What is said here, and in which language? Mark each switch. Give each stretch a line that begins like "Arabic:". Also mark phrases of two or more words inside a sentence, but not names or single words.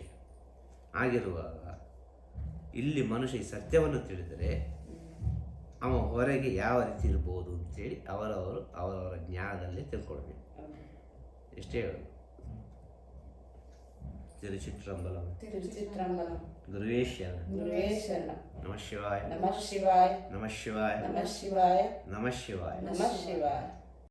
Kannada: ಆಗಿರುವಾಗ ಇಲ್ಲಿ ಮನುಷ್ಯ ಈ ಸತ್ಯವನ್ನು ತಿಳಿದರೆ ಅವ ಹೊರಗೆ ಯಾವ ರೀತಿ ಇರ್ಬೋದು ಅಂತೇಳಿ ಅವರವರ ಜ್ಞಾನದಲ್ಲೇ ತಿಳ್ಕೊಳ್ಬೇಕು. ಎಷ್ಟೇ ಹೇಳೋದು. ತಿರುಚಿಟ್ರಂಬಲಂ ಗುರುವೇ ಶರಣ.
Sanskrit: ನಮಃ ಶಿವಾಯ. ನಮಃ ಶಿವಾಯ. ನಮಃ ಶಿವಾಯ. ನಮಃ ಶಿವಾಯ. ನಮಃ ಶಿವಾಯ. ನಮಃ ಶಿವಾಯ.